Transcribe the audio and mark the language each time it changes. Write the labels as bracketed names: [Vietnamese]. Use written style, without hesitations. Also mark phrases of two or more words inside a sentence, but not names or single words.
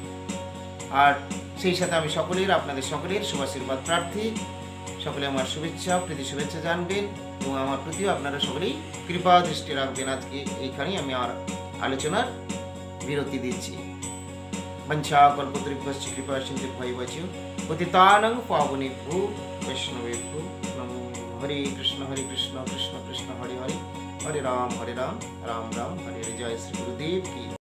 [Bangla] আর সেই সাথে আমি আপনাদের সকলের শুভাশীর্বাদ প্রার্থী। সকলে আমার শুভেচ্ছা, প্রীতি শুভেচ্ছা জানবেন এবং আমার প্রতিও আপনারা সকলেই কৃপা দৃষ্টি রাখবেন। আজকে এইখানেই আমি আমার আলোচনার বিরতি দিচ্ছি। [Sanskrit] বঞ্ছা কল্পতরুভ্যশ্চ কৃপা সিন্ধুভ্যৈব পতিতানাং পাবনেভ্যো বৈষ্ণবেভ্যো নমো। হরে কৃষ্ণ কৃষ্ণ কৃষ্ণ হরে হরে, হরে রাম রাম রাম হরে হরে। [Bangla] জয় শ্রী গুরুদেব কি।